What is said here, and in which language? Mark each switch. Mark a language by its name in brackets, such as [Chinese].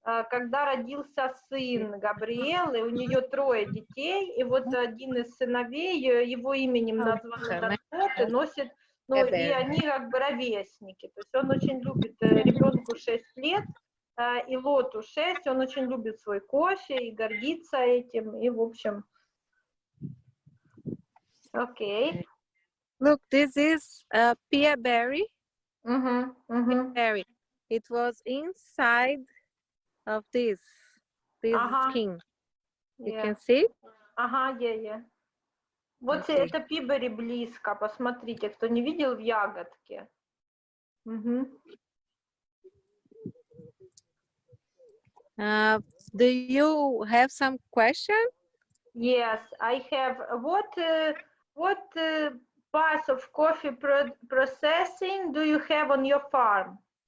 [Russian] Когда родился сын Габриэлы, у нее 3 детей, и вот один из сыновей, его именем назван этот лот, и носит, ну, и они как бы ровесники. То есть он очень любит, ребенку 6 лет, и лоту 6, он очень любит свой кофе и гордится этим, и в общем... Окей. [English] Look, this is a pear berry. Berry. It was inside of this skin. You can see? [Russian] Вот это пибери близко, посмотрите, кто не видел в ягодке. [English] Do you have some question? Yes, I have. What parts of coffee processing do you have on your farm?